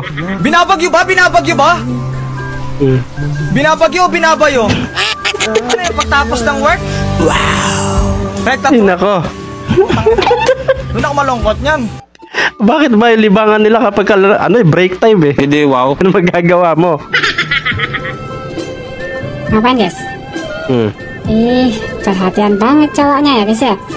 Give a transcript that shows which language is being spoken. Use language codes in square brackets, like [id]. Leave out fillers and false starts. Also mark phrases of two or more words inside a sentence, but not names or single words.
[tl] Binabagyo ba? Binabagyo ba? Binabagyo o binabayo? Ano yung pagtapos ng work? Wow! Rekta Ay, po. nako. Doon ako malungkot yan. Bakit ba yung libangan nila kapag break time eh? Hindi, wow. Ano magagawa mo? [id] Ngapain guys? Perhatian banget cowoknya ya guys ya.